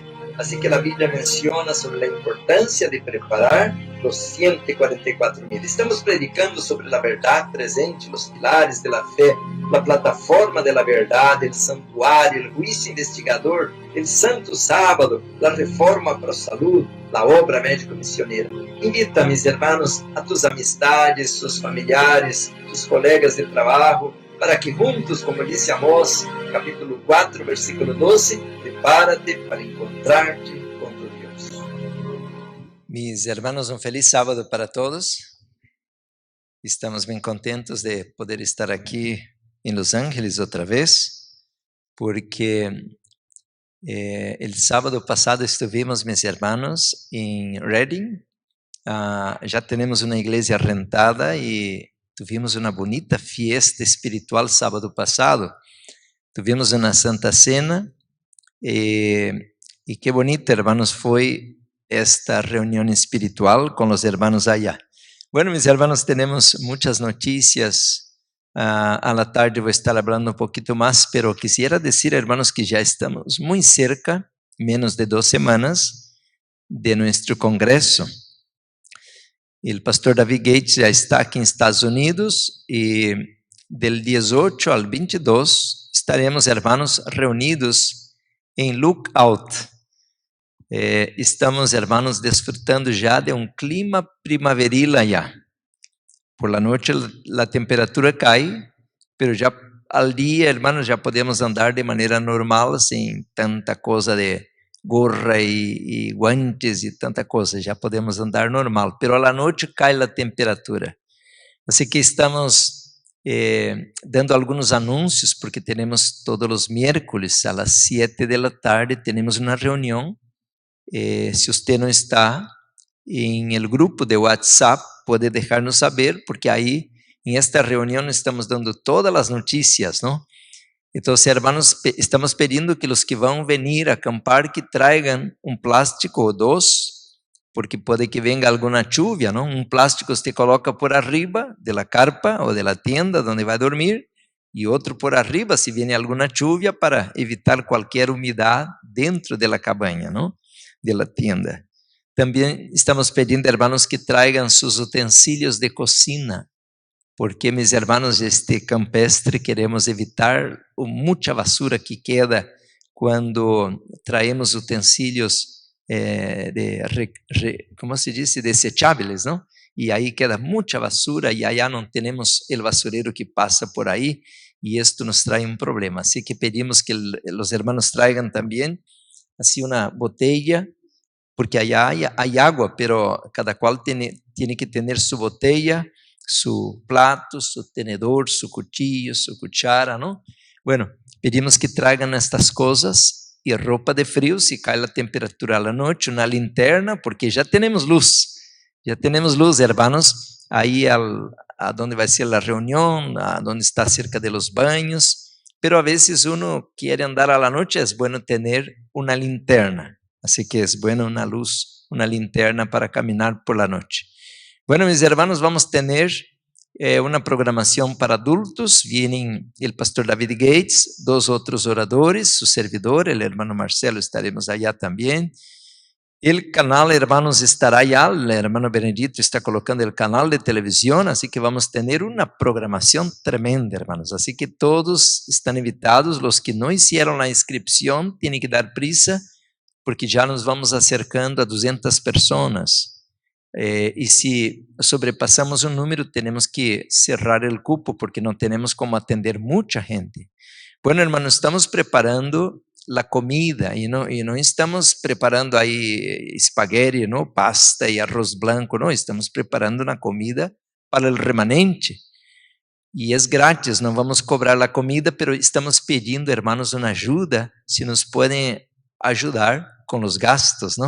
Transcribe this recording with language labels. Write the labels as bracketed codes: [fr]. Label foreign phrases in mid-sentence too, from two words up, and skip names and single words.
[pt] Assim que a Bíblia menciona sobre a importância de preparar os 144.000. Estamos predicando sobre a verdade presente, os pilares da fé, a plataforma da verdade, o santuário, o juízo investigador, o santo sábado, a reforma para a saúde, a obra médico-missioneira. [es] Invita, [pt] meus irmãos, [es] a tus amistades, sus familiares, tus colegas de trabalho, para que juntos, como disse Amós, capítulo 4, versículo 12, prepárate para [pt] encontrar-te com [es] tu Deus. Mis hermanos, feliz sábado para todos. [pt] Estamos bem contentes de poder estar aqui em Los Ángeles outra vez, porque [es] el sábado [pt] passado estivemos, meus irmãos, em Redding. Já temos uma igreja rentada e tivemos uma bonita fiesta espiritual sábado passado. Tivemos uma Santa Cena e que bonito, hermanos, foi esta reunião espiritual com os hermanos allá. [es] Bueno, mis hermanos, [pt] temos muitas notícias. [es] A la tarde [pt] vou estar falando um pouquinho mais, [es] pero quisiera [pt] dizer, hermanos, que já estamos muito cerca, menos de 2 semanas, de nosso congresso. O pastor David Gates já está aqui nos Estados Unidos e del 18 ao 22 estaremos, hermanos, reunidos em Lookout. Estamos, hermanos, desfrutando já de um clima primaveril allá. [es] Por la noche [pt] a temperatura cai, pero já al dia, hermanos, já podemos andar de maneira normal, sem tanta coisa de gorra e guantes e tanta coisa, já podemos andar normal, [es] pero a la [pt] noite cai a temperatura. Assim que estamos dando alguns anúncios, porque temos todos os [es] miércoles a las [pt] 7 da tarde, temos uma reunião. Se você não está em el grupo de WhatsApp, pode deixar-nos saber, porque aí, em esta reunião, estamos dando todas as notícias, não? Então, hermanos, estamos pedindo que os que vão vir a acampar, que tragam um plástico ou 2, porque pode que venga alguma chuva, não? Um plástico se coloca [es] por arriba de la carpa [pt] ou [es] de la tienda [pt] onde vai dormir, e outro [es] por arriba se viene [pt] alguma chuva, para evitar qualquer umidade dentro [es] de la cabaña, [pt] não? [es] De la tienda. [pt] Também estamos pedindo, hermanos, que tragam seus utensílios de cocina, porque, meus hermanos, este campestre queremos evitar muita [es] basura que queda [pt] quando traemos utensílios como se diz, desechables, não? E aí queda muita basura e allá não temos o basureiro que passa por aí, e isto nos traz um problema. Assim que pedimos que os hermanos tragam também assim uma [es] botella, porque allá hay agua, pero cada cual tiene que tener su botella, su plato, su tenedor, su cuchillo, su cuchara, ¿no? [pt] Bueno, pedimos que tragam estas coisas e roupa de frio, se cai a temperatura a la noite, uma linterna, porque já temos luz, hermanos, aí a donde vai ser a reunião, a donde está [es] cerca de los baños, pero a veces uno quiere andar a la noche, es bueno tener una linterna. Así que es bueno una luz, una linterna para caminar por la noche. Bueno, mis hermanos, vamos a tener una programación para adultos. Vienen el pastor David Gates, 2 otros oradores, su servidor, el hermano Marcelo, estaremos allá también. El canal, hermanos, estará allá. El hermano Benedito está colocando el canal de televisión, así que vamos a tener una programación tremenda, hermanos. Así que todos están invitados. Los que no hicieron la inscripción tienen que dar prisa, porque já nos vamos acercando a 200 pessoas. [pt] E se sobrepassamos um número, temos que cerrar o cupo, porque não temos como atender muita gente. [es] Bueno, hermanos, estamos preparando a comida, [pt] e não estamos preparando aí espaguete, não, pasta e arroz branco, não, estamos preparando uma comida para o remanente. E é grátis, não vamos cobrar a comida, pero estamos pedindo, hermanos, uma ajuda, se nos podem ajudar com os gastos, não?